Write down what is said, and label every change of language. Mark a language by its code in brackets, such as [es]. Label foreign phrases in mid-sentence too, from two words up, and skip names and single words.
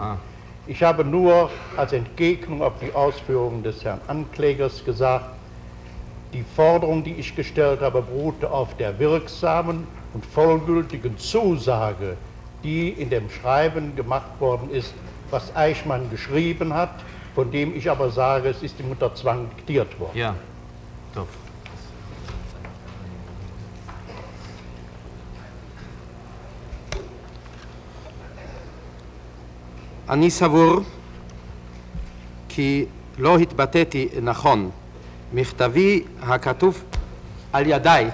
[de] Ich habe nur als Entgegnung auf die Ausführungen des Herrn Anklägers gesagt, die Forderung, die ich gestellt habe, beruhte auf der wirksamen und vollgültigen Zusage, die in dem Schreiben gemacht worden ist, was Eichmann geschrieben hat, von dem ich aber sage, es ist ihm unter Zwang diktiert worden. Ja, [he] טוב. אני סבור כי לא התבטאתי נכון. מכתבי הכתוב על ידיי.